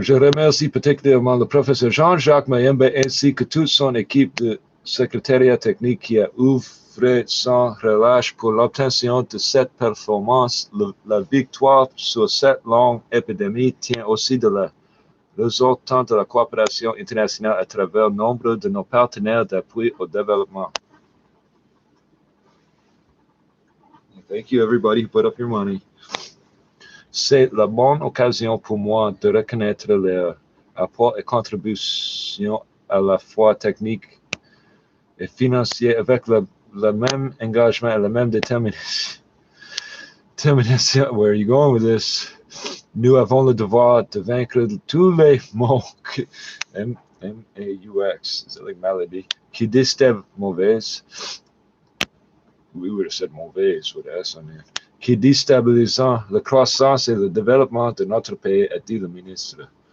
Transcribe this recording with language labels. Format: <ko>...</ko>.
<fr>Je remercie particulièrement le professeur Jean-Jacques Mayembe ainsi que toute son équipe de secrétariat technique qui a œuvré sans relâche pour l'obtention de cette performance. La victoire sur cette longue épidémie tient aussi de la résultante de la coopération internationale à travers nombre de nos partenaires d'appui au développement.</fr> <en>Thank you, everybody who put up your money.</en> <fr>C'est la bonne occasion pour moi de reconnaître leurs apports et contributions à la fois techniques et financiers avec le même engagement et la même détermination.</fr> <en>Where are you going with this?</en> <fr>Nous avons le devoir de vaincre tous les mots M-A-U-X,</fr> <en>is it like</en> <fr>maladie, qui disent mauvaise.</fr> <en>We would have said mauvaise with S on there.</en> <fr>Qui déstabilisant la croissance et le développement de notre pays, a dit le ministre.</fr>